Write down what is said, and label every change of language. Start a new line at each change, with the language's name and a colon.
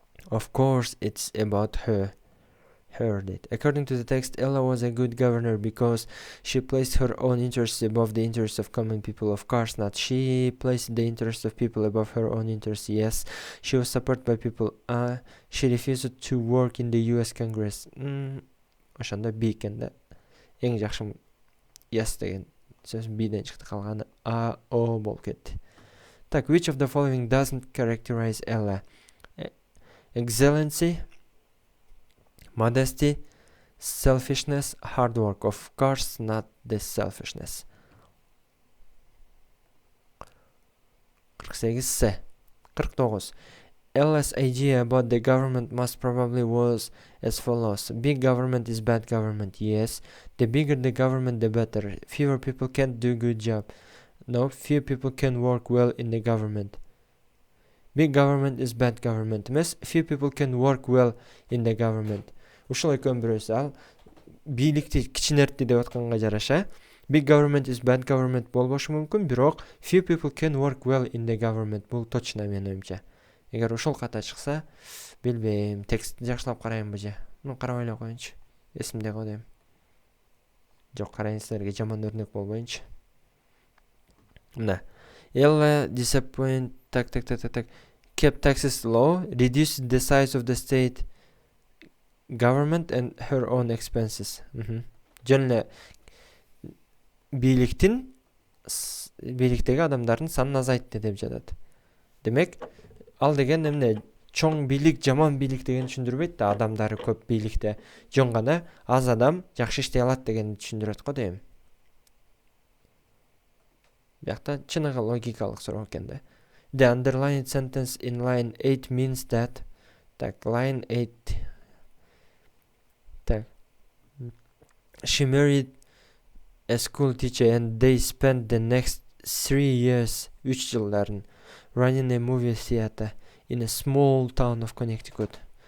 English: Of course, it's about her. According to the text, Ella was a good governor because she placed her own interests above the interests of common people. Of course not. She placed the interests of people above her own interests. Yes, she was supported by people. She refused to work in the US Congress.
Kyrgyz: Ошондо B экен да. Эң жакшы yes деген сөз B'ден чыкты, калганы A, O болуп кетти.
English: Так, which of the following doesn't characterize Ella? Excellency, modesty, selfishness, hard work. Of course not the selfishness. 48C. 49. Ella's idea about the government most probably was as follows. Big government is bad government. Yes. The bigger the government, the better. Fewer people can't do good job. No, few people can work well in the government. Big government is bad government.
Kyrgyz: Емес,
English: few people can work well in the government.
Kyrgyz: Ушул экөөнүн бирөөсү ал бийликти кичинертти деп атканга жараша.
English: Big government is bad government
Kyrgyz: болбошу мүмкүн, бирок
English: few people can work well in the government.
Kyrgyz: Бул точно менин оюмча. Эгер ушул ката чыкса, билбейм, текстти жакшылап карайынбы же. Карабай эле коеюнчу. Эсимде го дейм. Жок, карайын, силерге жаман өрнөк болбоюнчу. Мына.
English: Ella disappoint kept taxes low, reduced the size of the state government and her own expenses.
Kyrgyz: Жөн бийликтеги адамдардын санын азайтты деп жатат. Демек, ал деген эмне? Чоң бийлик, жаман бийлик деген түшүндүрбөйт да, адамдары көп бийликте. Жөн гана аз адам жакшы иштей алат дегенди түшүндүрөт го дейм. Бияқта чыныгы логикалык суроо экен да.
English: The underlined sentence in line 8 means that. Так, line 8. Так. She married a school teacher and they spent the next 3 years,
Kyrgyz: 3 жылдарын,
English: running a movie theater in a small town of Connecticut.